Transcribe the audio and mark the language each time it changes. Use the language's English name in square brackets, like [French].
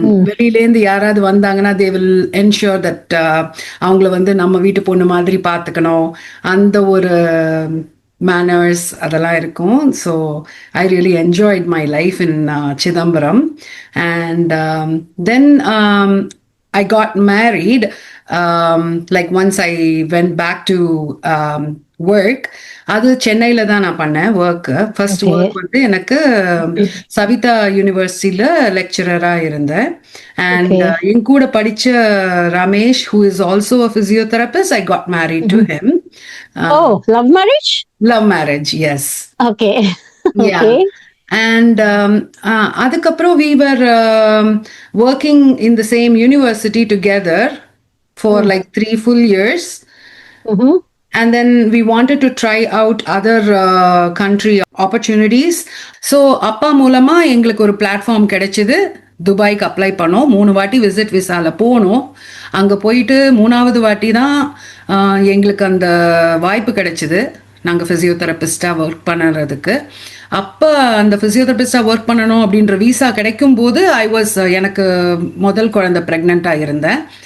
[Tamil] வெளியிலேருந்து யாராவது வந்தாங்கன்னா [English] they will ensure that [Tamil] அவங்கள வந்து நம்ம வீட்டு பொண்ணு மாதிரி பார்த்துக்கணும், அந்த ஒரு manners அதெல்லாம் இருக்கும். [English] So I really enjoyed my life in Chidambaram. And then I got married. Like once I went back to work, [Tamil] அது சென்னையில தான் நான் பண்ணேன் ஒர்க். ஃபர்ஸ்ட் ஒர்க் வந்து எனக்கு சவிதா யூனிவர்சிட்டியில லெக்சரரா இருந்தேன். [English] and [Tamil] என் கூட படிச்ச [English] Ramesh, who is also a physiotherapist, I got married to him. Love marriage? Love marriage, yes. Okay. Yeah. And [Tamil] அதுக்கப்புறம் [English] we were working in the same university together for like 3 full years. And then we wanted to try out other country opportunities. [Tamil] So அப்பா மூலமா எங்களுக்கு ஒரு platform கிடைச்சது. துபாய்க்கு apply பண்ணோம். 3 வாட்டி visit விசால போனோம். அங்கே போயிட்டு 3வது வாட்டி தான் எங்களுக்கு அந்த வாய்ப்பு கிடைச்சிது நாங்கள் ஃபிசியோதெரபிஸ்டாக ஒர்க் பண்ணுறதுக்கு. அப்போ அந்த ஃபிசியோதெரபிஸ்டாக ஒர்க் பண்ணணும் அப்படின்ற விசா கிடைக்கும் போது எனக்கு முதல் குழந்தை ப்ரெக்னெண்ட்டாக இருந்தேன்.